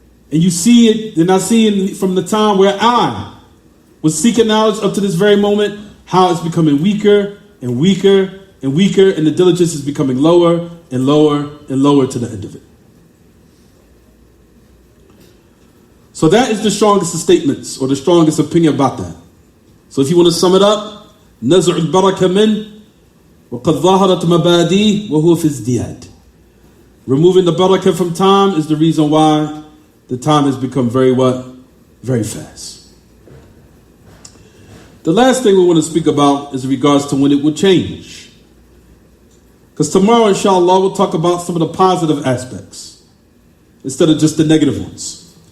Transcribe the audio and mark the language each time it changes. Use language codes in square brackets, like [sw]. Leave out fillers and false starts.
[en] And you see it, and I see it from the time where I was seeking knowledge up to this very moment, how it's becoming weaker and weaker and weaker, and the diligence is becoming lower and lower and lower to the end of it. So that is the strongest of statements, or the strongest opinion about that. So if you want to sum it up, [ar] نزع البركة من وقد ظهرت مبادئ وهو في ازدياد. [en] Removing the barakah from time is the reason why the time has become very what? Very fast. The last thing we want to speak about is in regards to when it will change. Because tomorrow, inshallah, we'll talk about some of the positive aspects instead of just the negative ones.